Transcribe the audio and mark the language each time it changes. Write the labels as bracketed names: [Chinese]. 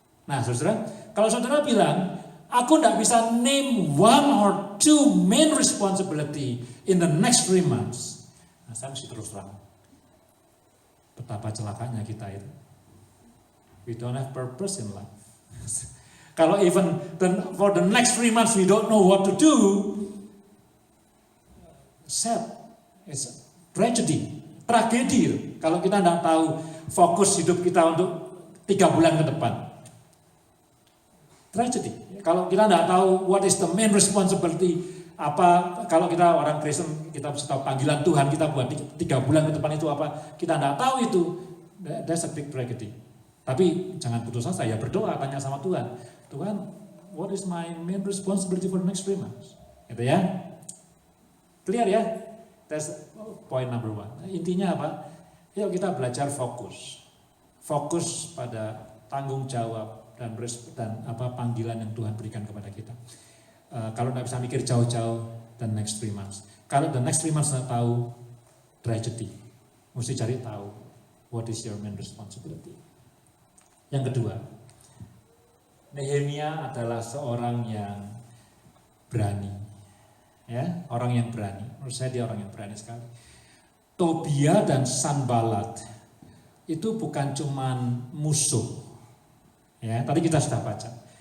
[Indonesian] Nah, saudara, kalau saudara bilang, aku tidak bisa [English] name 1 or 2 main responsibility in the next 3 months. [Indonesian] Nah, saya mesti terus terang. Betapa celakanya kita itu. [English] We don't have purpose in life. Kalau even for the next 3 months we don't know what to do, sad. It's tragedy. Tragedi. [Indonesian] Kalau kita tidak tahu fokus hidup kita untuk 3 bulan ke depan. Tragedy. Kalau kita tidak tahu [English] what is the main responsibility, [Indonesian] kalau kita orang Kristen, kita mesti tahu panggilan Tuhan kita buat 3 bulan ke depan itu apa, kita tidak tahu itu, [English] that's a big tragedy. [Indonesian] Tapi jangan putus asa, ya berdoa, tanya sama Tuhan. [English] Tuhan, what is my main responsibility for the next 3 months? [Indonesian] Gitu ya. Clear ya? [English] That's point number 1. [Indonesian] Intinya apa? Yuk kita belajar fokus. Fokus pada tanggung jawab dan panggilan yang Tuhan berikan kepada kita. Kalau tidak bisa mikir jauh-jauh, [English] the next 3 months. Kalau the next 3 months [Indonesian] tidak tahu, [English] tragedy. [Indonesian] Mesti cari tahu, [English] what is your main responsibility. [Indonesian] Yang kedua, Nehemia adalah seorang yang berani. Ya, orang yang berani. Menurut saya dia orang yang berani sekali. Tobia dan Sanballat itu bukan cuman musuh. Ya, tadi kita sudah baca.